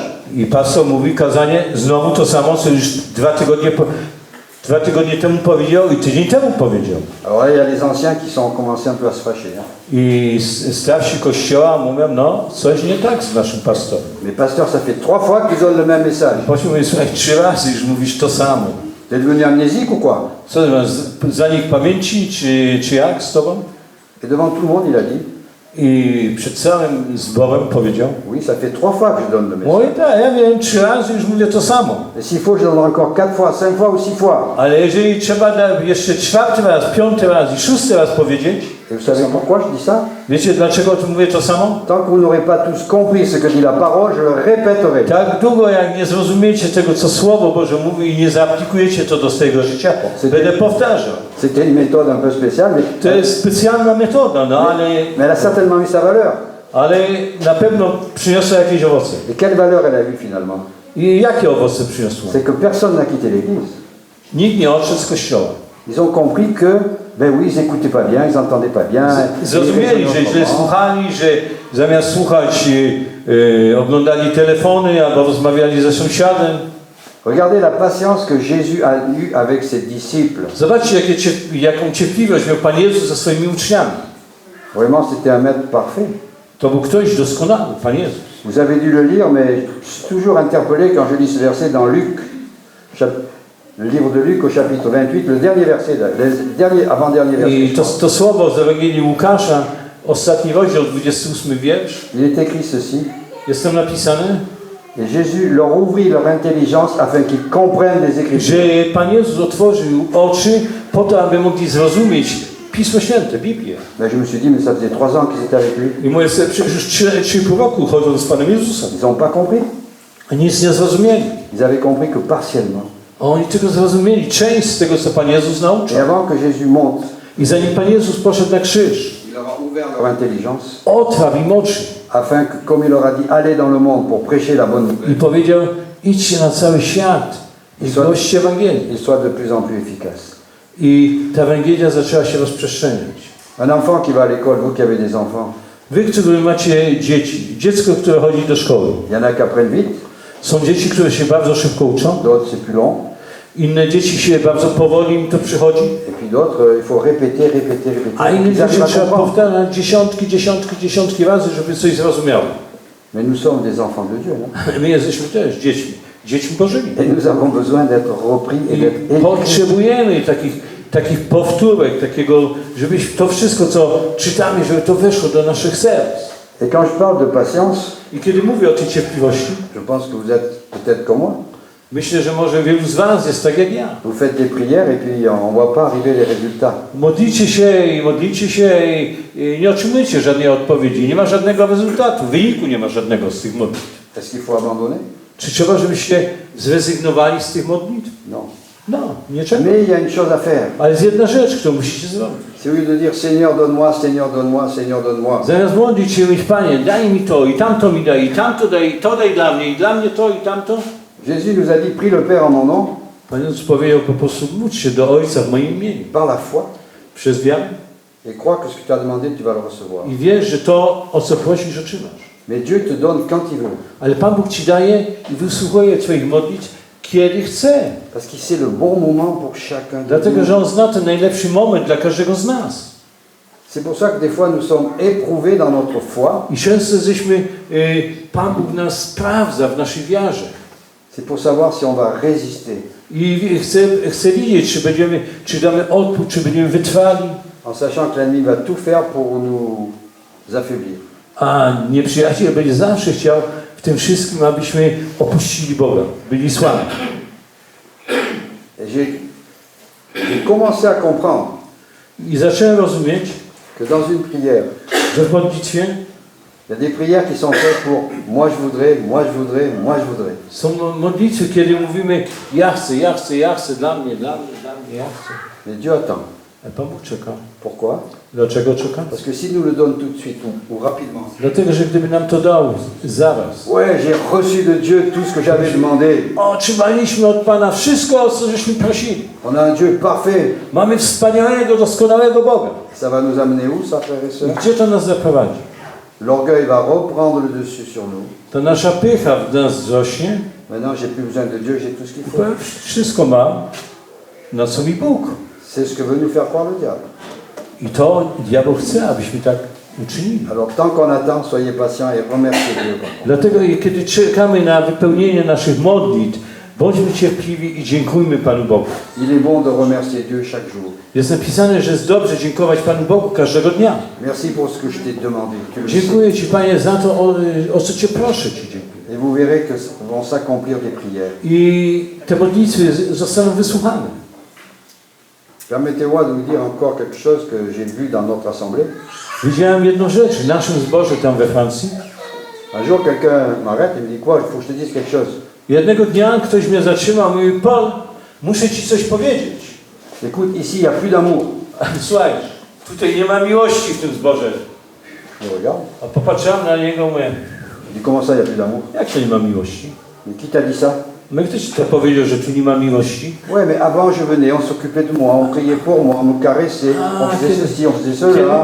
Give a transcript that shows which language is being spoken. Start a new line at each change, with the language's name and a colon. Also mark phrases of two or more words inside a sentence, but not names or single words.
Polish: i pastor mówi kazanie, znowu to samo, co już dwa tygodnie temu powiedział i tydzień temu powiedział.
French: Alors là, il y a les anciens qui ont commencé un peu à se fâcher. Hein.
Polish: I starsi kościoła mówią, no, coś nie tak z naszym pastorem.
French: Mais pasteur, ça fait 3 fois qu'il donne le même message.
Polish: Potem mówi, słuchaj, 3 razy już mówisz to samo.
French: T'es devenu amnésique ou quoi?
Polish: Co ty masz, zanik pamięci, czy jak z tobą?
French: Et devant tout le monde, il a dit,
Polish: I przed całym zborem powiedział,
French: oui, ça fait 3 fois que je donne le message.
Polish: mój tak, ja wiem, 3 razy już mówię to samo.
French: Et s'il faut, je donne encore 4 fois, 5 fois ou 6 fois.
Polish: Ale jeżeli trzeba jeszcze 4. raz, 5. raz i 6. raz powiedzieć,
French: Et vous savez pourquoi je dis ça?
Polish: wiecie dlaczego tu mówię to samo?
French: Tant que vous n'aurez pas tous compris ce que dit la parole, je le répéterai.
Polish: Tak długo jak nie zrozumiecie tego, co Słowo Boże mówi i nie zaaplikujecie to do swojego życia, będę powtarzał.
French: C'était une méthode un peu spéciale,
Polish: To jest specjalna metoda, no
French: mais elle a certainement eu sa valeur.
Polish: ale na pewno przyniosła jakieś owoce.
French: Et quelle valeur elle a eu finalement?
Polish: I jakie owoce przyniosło?
French: C'est que personne n'a quitté l'église.
Polish: Nikt nie odszedł z kościoła.
French: Ils ont compris que, ben oui, ils n'écoutaient pas bien, ils n'entendaient pas bien.
Polish: Zrozumieli, że źle słuchali, że zamiast słuchać oglądali telefony albo rozmawiali ze sąsiadem.
French: Regardez la patience que Jésus a eue avec ses disciples.
Polish: Zobaczcie, jaką cierpliwość miał Pan Jezus ze swoimi uczniami.
French: Vraiment, c'était un maître parfait.
Polish: To był ktoś doskonały, Pan Jezus.
French: Vous avez dû le lire, mais je suis toujours interpellé quand je lis ce verset dans Luc, le livre de Luc au chapitre 28, le dernier verset, avant-dernier verset.
Polish: I to słowo z Ewangelii Łukasza, ostatni rozdział, 28 wiersz,
French: Il est écrit ceci.
Polish: jest tam napisane,
French: Et Jésus leur ouvrit leur intelligence afin qu'ils comprennent les Écritures.
Polish: że Pan Jezus otworzył oczy po to, aby mogli zrozumieć Pismo Święte, Biblię.
French: Ben, je me suis dit, mais ça faisait 3 ans qu'ils étaient avec lui.
Polish: I mówię sobie, przecież już 3,5 roku chodzą z Panem Jezusem.
French: Ils n'ont pas compris.
Polish: A nic nie zrozumieli.
French: Ils avaient compris que partiellement.
Polish: A oni tylko zrozumieli część z tego, co Pan Jezus nauczył.
French: Et avant que Jésus monte,
Polish: I zanim Pan Jezus poszedł na krzyż,
French: il leur a ouvert leur intelligence
Polish: otwarł im oczy
French: afin que, comme il leur a dit, allez dans le monde pour prêcher la bonne
Polish: i
French: nouvelle,
Polish: powiedział, idźcie na cały świat i głoście Ewangelię.
French: il soit de plus en plus efficace.
Polish: I ta Ewangelia zaczęła się rozprzestrzeniać.
French: Un enfant qui va à l'école, vous qui avez des enfants,
Polish: Wy, którzy macie dzieci, dziecko, które chodzi do szkoły,
French: il y en a qui apprennent vite,
Polish: są dzieci, które się bardzo szybko uczą,
French: d'autres c'est plus long,
Polish: inne dzieci się bardzo powoli im to przychodzi,
French: et puis d'autres, il faut répéter, répéter, répéter.
Polish: a inne
French: Ils
Polish: dzieci
French: arrivent à
Polish: trzeba
French: comprendre.
Polish: powtarzać dziesiątki razy, żeby coś zrozumiało.
French: Mais nous sommes des enfants de Dieu, non?
Polish: My jesteśmy też dziećmi Bożymi.
French: Et nous avons besoin d'être repris et
Polish: I
French: d'être éduqués.
Polish: potrzebujemy takich powtórek, takiego, żeby to wszystko, co czytamy, żeby to weszło do naszych serc.
French: Et quand je parle de patience,
Polish: I kiedy mówię o tej cierpliwości,
French: je pense que vous êtes peut-être comme moi.
Polish: myślę, że może wielu z was jest tak jak ja.
French: Vous faites des prières et puis on ne voit pas arriver les résultats.
Polish: Modlicie się i nie otrzymujecie żadnej odpowiedzi. Nie ma żadnego rezultatu, wyniku nie ma żadnego z tych modlitw.
French: Est-ce qu'il faut abandonner?
Polish: Czy trzeba, żebyście zrezygnowali z tych modlitw?
French: Non.
Polish: No, nie czekam.
French: Mais il y a une chose à faire.
Polish: Ale jest jedna rzecz, którą musicie zrobić.
French: C'est au lieu de dire Seigneur donne-moi, Seigneur donne-moi, Seigneur donne-moi.
Polish: Zamiast modlić się i mówić, Panie, daj mi to, i tamto mi daj, i tamto daj, i to daj dla mnie, i dla mnie to, i tamto.
French: Jésus nous a dit prie le Père en mon nom.
Polish: Pan Jezus powiedział po prostu módl się do Ojca w moim imieniu.
French: Par la foi.
Polish: Przez wiarę.
French: Et crois que ce que tu as demandé, tu vas le recevoir.
Polish: I wiesz, że to, o co prosisz, otrzymasz.
French: Mais Dieu te donne quand il veut.
Polish: Ale Pan Bóg ci daje i wysłuchuje Twoich modlitw, kiedy chce.
French: Parce qu'il sait le bon moment pour chacun de
Polish: Dlatego,
French: nous.
Polish: że On zna ten najlepszy moment dla każdego z nas.
French: C'est pour ça que des fois nous sommes éprouvés dans notre foi.
Polish: I często Pan Bóg nas sprawdza w naszej wierze.
French: C'est pour savoir si on va résister.
Polish: I chce widzieć, czy damy odpór, czy będziemy wytrwali.
French: En sachant que l'ennemi va tout faire pour nous affaiblir.
Polish: A nieprzyjaciel będzie zawsze chciał w tym wszystkim, abyśmy opuścili Boga, byli słabi.
French: Et j'ai commencé à comprendre
Polish: I zacząłem rozumieć,
French: que dans une prière,
Polish: że w modlitwie
French: il y a des prières qui sont faites pour moi je voudrais, moi je voudrais, moi je voudrais.
Polish: są modlitwy, kiedy mówimy ja chcę, ja chcę, ja chcę, dla mnie, ja chcę.
French: Mais Dieu attend.
Polish: A Pan Bóg czeka.
French: Pourquoi?
Polish: Dlaczego czeka?
French: Parce que s'il nous le donne tout de suite ou rapidement.
Polish: Dlatego, że gdyby nam to dał zaraz.
French: Ouais, j'ai reçu de Dieu tout ce que j'avais demandé.
Polish: Otrzymaliśmy od Pana wszystko, o co żeśmy prosili.
French: On a un Dieu parfait.
Polish: Mamy wspaniałego, doskonałego Boga.
French: Ça va nous amener où, ça, frères et sœurs?
Polish: Gdzie to nas zaprowadzi?
French: L'orgueil va reprendre le dessus sur nous.
Polish: To nasza pycha w nas wzrośnie.
French: Maintenant, j'ai plus besoin de Dieu, j'ai tout ce qu'il faut.
Polish: Powiem, wszystko mam, na co mi Bóg.
French: C'est ce que veut nous faire croire le diable.
Polish: I to diabeł chce, abyśmy tak uczynili.
French: Alors, tant qu'on attend, soyez patients et remerciez Dieu.
Polish: Dlatego, kiedy czekamy na wypełnienie naszych modlitw, bądźmy cierpliwi i dziękujmy Panu Bogu.
French: Il est bon de remercier Dieu chaque jour.
Polish: Jest napisane, że jest dobrze dziękować Panu Bogu każdego dnia.
French: Merci pour ce que je t'ai demandé. Tu le sais.
Polish: Dziękuję Ci, Panie, za to, o co Cię proszę Ci dziękuję.
French: Et vous verrez que vont s'accomplir des prières.
Polish: I te modlitwy zostaną wysłuchane.
French: Permettez-moi de vous dire encore quelque chose que j'ai vu dans notre assemblée.
Polish: Widziałem jedną rzecz w naszym zborze tam we Francji.
French: Un jour, quelqu'un m'arrête et me dit quoi? Il faut que je te dise quelque chose.
Polish: Jednego dnia ktoś mnie zatrzymał i mówi, Paul, muszę Ci coś powiedzieć.
French: Écoute, ici, il n'y a plus d'amour.
Polish: Słuchaj, tutaj nie ma miłości w tym zborze.
French: Je regarde.
Polish: A popatrzyłem na niego i mówię,
French: Je dis, comment ça, il n'y a plus d'amour?
Polish: jak to nie ma miłości?
French: Mais qui t'a dit ça?
Polish: My ktoś to powiedział, że tu nie ma miłości.
French: Ouais, mais avant, je venais, on s'occupait de moi, on priait pour moi, on me caressait, on faisait ceci, on faisait cela.